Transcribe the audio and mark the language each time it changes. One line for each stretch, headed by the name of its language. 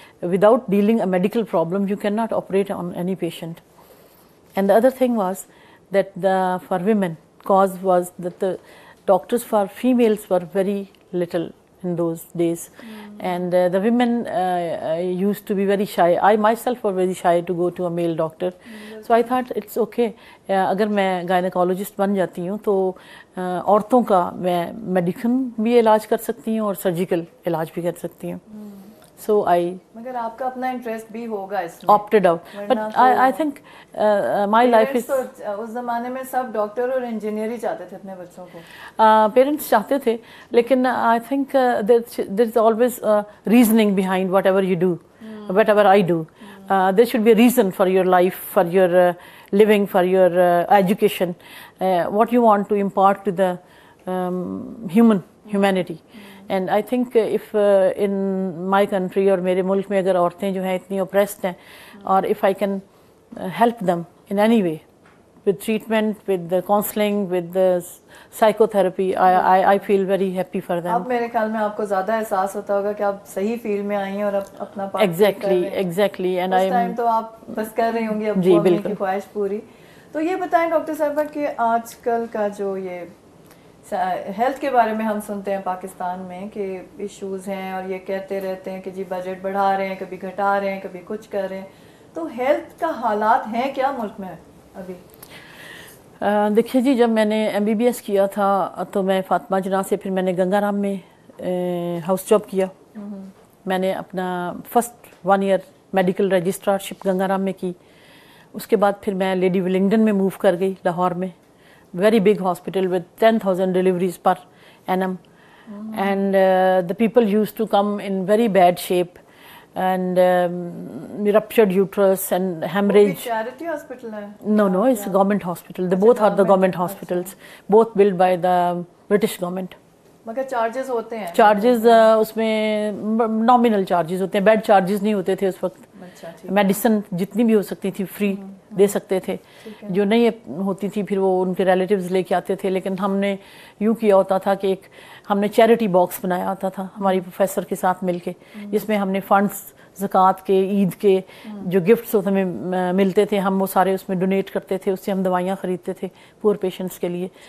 English: Without dealing a medical problem, you cannot operate on any patient. And the other thing was that for women, cause was that the doctors for females were very little in those days, and the women used to be very shy. I myself was very shy to go to a male doctor. So I thought it's okay,
Urdu: اگر میں gynaecologist بن جاتی ہوں تو عورتوں کا میں medical بھی علاج کر سکتی ہوں اور سرجیکل علاج بھی کر سکتی ہوں.
English: So
Urdu: مگر آپ کا اپنا انٹرسٹ بھی ہوگا اس میں.
English: opted out, but I think my life is.
Urdu: اس زمانے میں سب ڈاکٹر اور انجینئر ہی چاہتے تھے اپنے بچوں کو. پیرنٹس چاہتے تھے، لیکن
English: I think there is always reasoning behind whatever you do, whatever I do. There should be a reason for your life, for your living, for your education, what you want to impart to the humanity. And I think if in my country
Urdu: اور میرے ملک میں اگر عورتیں جو ہیں اتنی oppressed ہیں،
English: اور if I can help them in any way with treatment, with the counseling, with the psychotherapy, I feel very happy for them.
Urdu: اب میرے خیال میں آپ کو زیادہ احساس ہوتا ہوگا کہ آپ صحیح فیلڈ میں آئی ہیں اور اپنا part
English: exactly and
Urdu: اس time تو آپ بس کر رہی ہوں گی اب اپنی کی خواہش پوری. تو یہ بتائیں ڈاکٹر صاحبہ کہ آج کل کا جو یہ ہیلتھ کے بارے میں ہم سنتے ہیں پاکستان میں کہ ایشوز ہیں، اور یہ کہتے رہتے ہیں کہ جی بجٹ بڑھا رہے ہیں، کبھی گھٹا رہے ہیں، کبھی کچھ کر رہے ہیں. تو ہیلتھ کا حالات ہیں کیا ملک میں ابھی؟ دیکھیے جی، جب میں نے MBBS کیا تھا تو میں فاطمہ جناح سے، پھر میں نے گنگا رام میں ہاؤس جاب کیا. میں نے اپنا first 1 year medical رجسٹرارشپ Ganga Ram میں کی. اس کے بعد پھر میں لیڈی ولنگڈن میں موو کر گئی، لاہور میں.
English: Very big hospital with 10,000 deliveries per annum, and the people used to come in very bad shape, and ruptured uterus and hemorrhage.
Urdu: Charity hospital ہے؟
English: No, it's a government hospital. They both are the government hospitals, both built by the British government.
Urdu: مگر charges ہوتے ہیں؟ Charges اس میں nominal charges ہوتے ہیں، bed charges نہیں ہوتے تھے اس وقت. میڈیسن جتنی بھی ہو سکتی تھی فری دے سکتے تھے، جو نہیں ہوتی تھی پھر وہ ان کے ریلیٹیوز لے کے آتے تھے. لیکن ہم نے یوں کیا ہوتا تھا کہ ہم نے چیریٹی باکس بنایا ہوتا تھا ہماری پروفیسر کے ساتھ مل کے، جس میں ہم نے فنڈس زکوٰۃ کے، عید کے جو گفٹس ہمیں ملتے تھے ہم وہ سارے اس میں ڈونیٹ کرتے تھے. اس سے ہم دوائیاں خریدتے تھے پور پیشنٹس کے لیے.